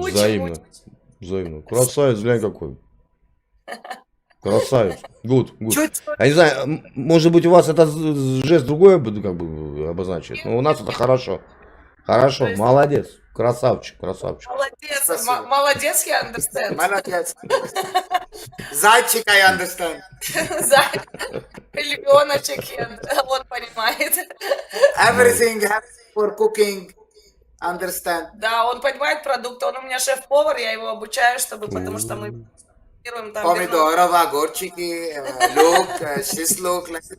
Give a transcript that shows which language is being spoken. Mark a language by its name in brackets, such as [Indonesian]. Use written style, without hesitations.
[Russian] Взаимно. Взаимно. Красавец, глянь какой. Красавец. [English] Good. [Russian] Чуть Я не знаю, может быть у вас это жест другой как бы обозначит, но у нас это хорошо. Хорошо, молодец. Красавчик. Молодец, Спасибо. молодец, я [English] understand. [Russian] молодец. Зайчик, [English] I understand. [Russian] Львеночек, он понимает. [English] Everything for cooking. Understand. [Russian] Да, он понимает продукты, он у меня шеф-повар, я его обучаю, потому что мы делаем там... Помидоров, огурчики, лук, шашлык.